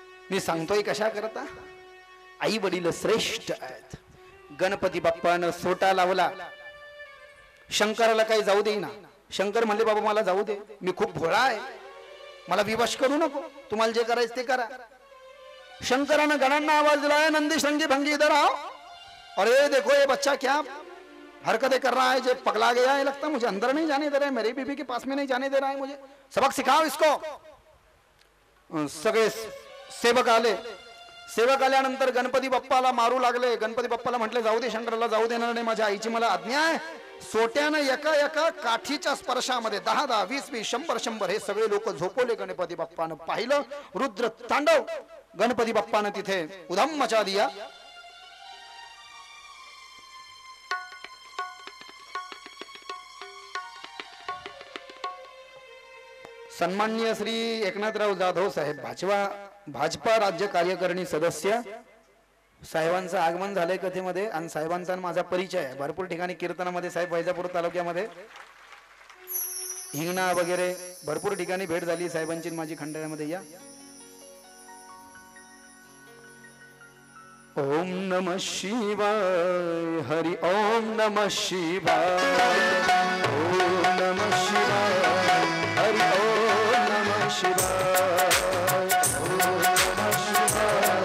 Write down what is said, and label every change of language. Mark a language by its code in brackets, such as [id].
[mr] मी सांगतोय कशा करता, आई वडील श्रेष्ठ आहेत. गणपती बाप्पानं सोटा लावला, शंकराला काही जाऊ देईना. शंकर म्हणले बाबा मला जाऊ दे, मी खूप भोळा आहे, मला विवश करू नको, तुम्हाला जे करायचं ते करा. शंकरानं गणांना आवाज दिला, नंदी शृंगी भंगी [hi] इधर आओ. अरे देखो ये बच्चा क्या हरकतें कर रहा है, जो पगला गया है लगता, मुझे अंदर नहीं जाने दे रहा है, मेरी बीबी के पास में नहीं जाने दे रहा है, मुझे सबक सिखाओ इसको. [mr] सगळे सेवक आले. सेवक आल्यानंतर गणपती बाप्पाला मारू लागले. गणपती बाप्पाला म्हटले जाऊ दे, शंकराला जाऊ देणार नाही, माझ्या आईची मला आज्ञा आहे. सोट्यानं एका एका काठीच्या स्पर्शामध्ये 10 10 20 20 100 100 हे सगळे लोक झोपवले. गणपती बाप्पानं पाहिलं, रुद्र तांडव. गणपती बाप्पानं तिथे [hi] उधम मचा दिया. [mr] सन्माननीय श्री एकनाथराव जाधव साहेब, भाजपा राज्य कार्यकारिणी सदस्य साहेबांचं आगमन झालंय कथेमध्ये. आणि साहेबांचा माझा परिचय आहे. भरपूर ठिकाणी कीर्तनामध्ये साहेब वैजापूर तालुक्यामध्ये हिंगणा वगैरे भरपूर ठिकाणी भेट झाली साहेबांची माझी खंडाळ्यामध्ये. [sa] या ओम नमः शिवाय, हरि ओम नमः शिवाय, ओम नमः शिवाय, हरि ओम नमः शिवाय, ओम नमः शिवाय,